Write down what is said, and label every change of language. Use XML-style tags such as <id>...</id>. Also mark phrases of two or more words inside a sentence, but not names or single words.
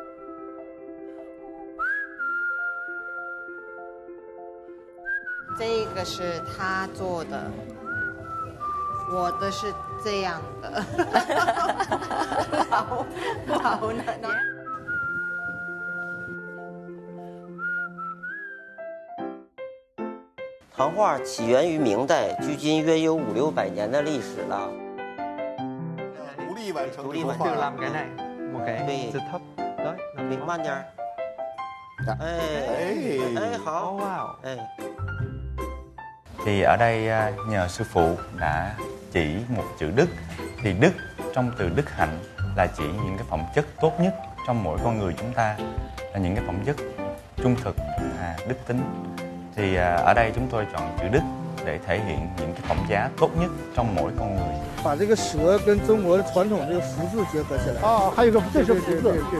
<zh>这个是他做的，我的是这样的，好难。唐画起源于明代，距今约有500-600年的历史了。独立完成，独立完成。</zh> <vi>làm cái này một cái giật thấp đấy,</vi> <zh>Mình 慢点。哎，好。 wow. 哎。</zh> <vi>Thì ở đây nhờ sư phụ đã chỉ một chữ đức. Thì đức trong từ đức hạnh là chỉ những cái phẩm chất tốt nhất trong mỗi con người chúng ta, là những cái phẩm chất trung thực, đức tính. Thì ở đây chúng tôi chọn chữ đức để thể hiện những cái phẩm giá tốt nhất trong mỗi con người.</vi> <zh>把这个蛇跟中国的传统这个福字结合起来。啊，还有个这是福字。</zh>